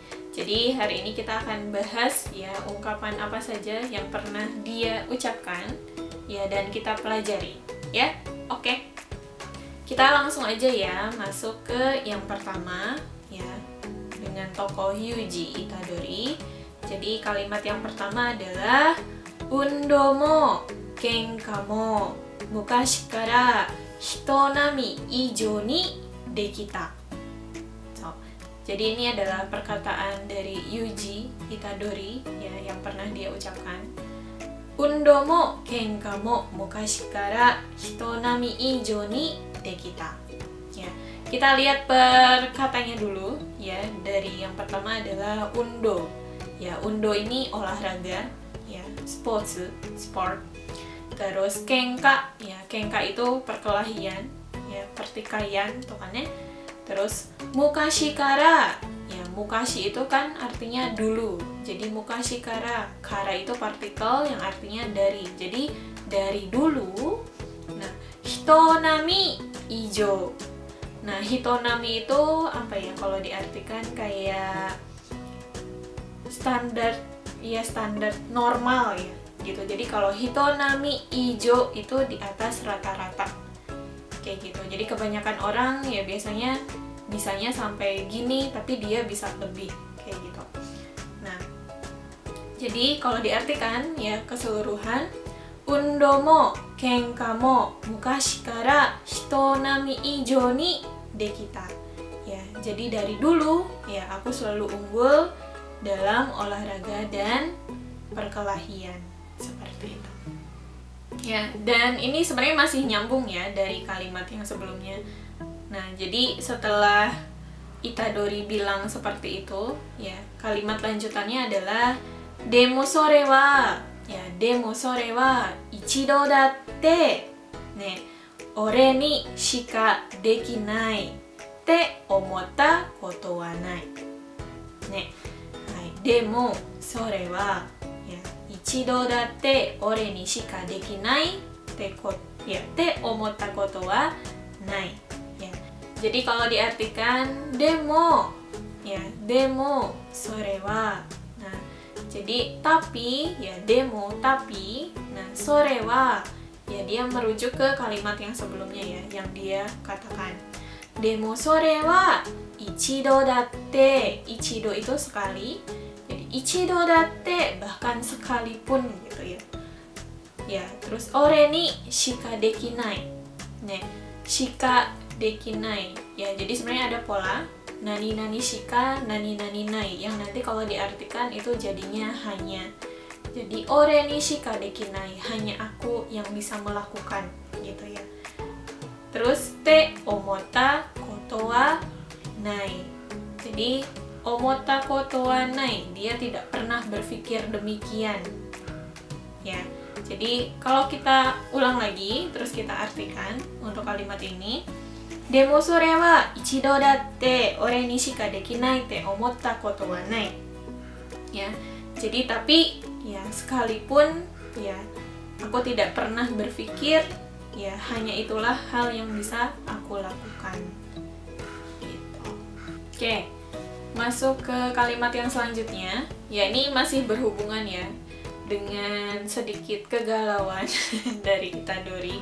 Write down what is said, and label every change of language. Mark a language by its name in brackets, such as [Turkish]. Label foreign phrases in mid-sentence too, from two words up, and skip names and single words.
[Indonesian] Jadi hari ini kita akan bahas ya ungkapan apa saja yang pernah dia ucapkan ya dan kita pelajari ya. Oke. Kita langsung aja ya masuk ke yang pertama ya dengan tokoh Yuji Itadori. Jadi kalimat yang pertama adalah [Japanese] 運動も喧嘩も昔から人並以上にできた. [Indonesian] Jadi ini adalah perkataan dari Yuji Itadori ya yang pernah dia ucapkan. [Japanese] 運動も喧嘩も昔から人並以上にできた. [Indonesian] Ya, kita lihat perkataannya dulu ya. Dari yang pertama adalah undo. Ya, undo ini olahraga ya, sport. Terus kenka ya, kenka itu perkelahian ya, pertikaian tuh kan ya. Terus [Japanese] 昔から, [Indonesian] ya mukashi itu kan artinya dulu. Jadi [Japanese] 昔から, [Indonesian] kara itu partikel yang artinya dari. Jadi dari dulu. Nah, [Japanese] 人並以上. [Indonesian] Nah, hitonami itu apa ya kalau diartikan kayak standar normal ya gitu. Jadi kalau [Japanese] 人並以上 [Indonesian] itu di atas rata-rata. Kayak gitu. Jadi kebanyakan orang ya biasanya bisanya sampai gini, tapi dia bisa lebih kayak gitu. Nah, jadi kalau diartikan ya keseluruhan, [Japanese] 運動も喧嘩も昔から人並以上にできた. [Indonesian] Ya, jadi dari dulu ya aku selalu unggul dalam olahraga dan perkelahian seperti itu. Ya, dan ini sebenarnya masih nyambung ya dari kalimat yang sebelumnya. Nah, jadi setelah Itadori bilang seperti itu, ya, kalimat lanjutannya adalah [Japanese] でもそれは、ya、でもそれは一度だってね俺にしかできないって思ったことはない. ね、はい, でもそれは一度だって俺にしかできないって思ったことはない. [Indonesian] Ya. Jadi kalau diartikan demo ya, [Japanese] でもそれは. [Indonesian] Nah, jadi tapi ya demo tapi. Nah, [Japanese] それは [Indonesian] ya dia merujuk ke kalimat yang sebelumnya ya, yang dia katakan. [Japanese] でもそれは一度だって. [Indonesian] Ichido itu sekali. [Japanese] 一度だって [Indonesian] bahkan sekalipun gitu ya. Ya, terus [Japanese] 俺にしかできない. Nih, しかできない. [Indonesian] Ya, jadi sebenarnya ada pola [Japanese] 何々しか、何々ない [Indonesian] yang nanti kalau diartikan itu jadinya hanya. [Japanese] Jadi 俺にしかできない, [Indonesian] hanya aku yang bisa melakukan gitu ya. [Japanese] Terus って思ったことはない. Jadi 思ったことはない, [Indonesian] dia tidak pernah berpikir demikian. Ya. Jadi kalau kita ulang lagi terus kita artikan untuk kalimat ini, [Japanese] でもそれは一度だって俺にしかできないって思ったことはない. [Indonesian] Ya. Jadi tapi ya sekalipun ya aku tidak pernah berpikir, ya hanya itulah hal yang bisa aku lakukan. Gitu. Oke. Masuk ke kalimat yang selanjutnya, ya ini masih berhubungan ya dengan sedikit kegalauan dari Itadori.